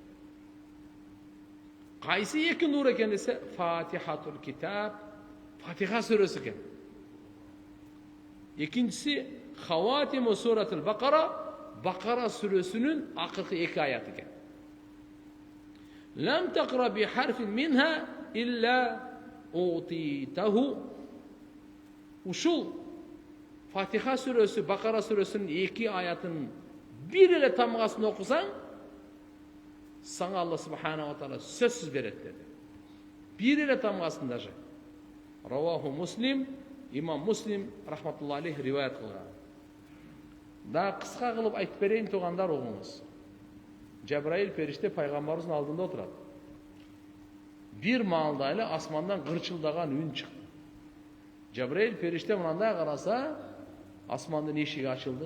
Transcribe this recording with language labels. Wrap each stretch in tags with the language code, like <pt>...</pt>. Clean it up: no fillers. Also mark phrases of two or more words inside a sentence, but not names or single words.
<ky>Кайсы эки нур экен десе,</ky> <ar>فاتحة الكتاب,</ar> <ky>Фатиха сүрөсү экен. Экинчиси</ky> <ar>خواتيم سورة البقرة,</ar> <ky>Бакара сүрөсүнүн акыркы эки аяты экен.</ky> <ar>لم تقرأ بحرف منها إلا أعطيته.</ar> <ky>Ушул Фатиха сүрөсү, Бакара сүрөсүнүн эки аятын бир эле тамгасын окусаң, сага Алла</ky> <ar>سبحانه وتعالى</ar> <ky>сөзсүз берет деди. Бир эле тамгасын даже.</ky> <ar>رواه مسلم,</ar> <ky>имам Муслим</ky> <ar>رحمة الله عليه</ar> <ky>риваят кылган. Да кыска кылып айтып берейин тугандар, угуңуз. Жабраил периште пайгамбарыбыздын алдында отурат. Бир маалда эле асмандан кырчылдаган үн чыкты. Жабраил периште мындай караса, асмандын эшиги ачылды.</ky>